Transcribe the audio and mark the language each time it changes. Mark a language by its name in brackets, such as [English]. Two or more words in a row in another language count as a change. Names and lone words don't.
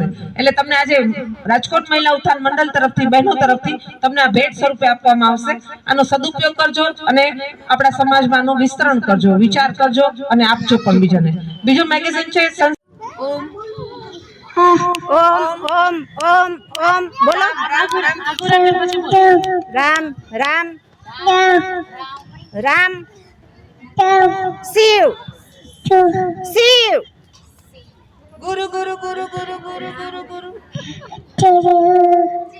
[Gujarati] એટલે તમને આજે રાજકોટ મહિલા ઉત્થાન મંડળ તરફથી, બહેનો તરફથી તમને આ ભેટ સ્વરૂપે આપવામાં આવશે। આનો સદુપયોગ કરજો અને આપણા સમાજમાં આનું વિસ્તરણ કરજો, વિચાર કરજો અને આપજો પણ બીજાને। બીજું મેગેઝિન છે ઓમ [Hindi] ओम ओम ओम ओम बोलो। राम राम राम शिव शिव गुरु गुरु गुरु गुरु गुरु गुरु गुरु